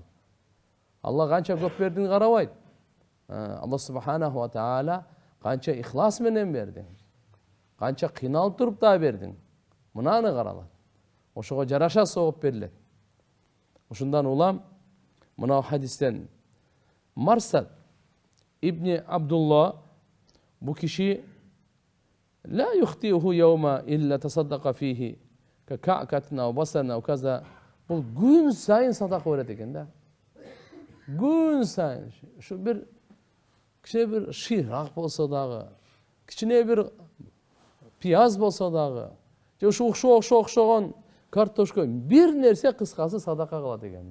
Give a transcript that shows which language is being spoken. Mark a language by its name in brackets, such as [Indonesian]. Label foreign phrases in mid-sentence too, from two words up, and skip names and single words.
[Kyrgyz] Алла канча көп бердиңи карабайт. Алла [Arabic] سبحانه وتعالى [Kyrgyz] канча ихлас менен бердиң, канча кыйналып туруп да бердиң. Мынаны каралат. Ошого жараша сооп берилет. Ушундан улам мына хадистен Марсад ибн Абдулла бу киши [Arabic] لا يخطئه يوم إلا تصدق فيه بكعكة وبصلة وكذا. [Kyrgyz] Бул күн сайын садака берет экен да. Күн сайын. Шу бир кичине бир шыйrak болсо дагы, кичине бир пияз болсо дагы, же ушу окшогон картошка, бир нерсе кыскасы садака кылат экен да.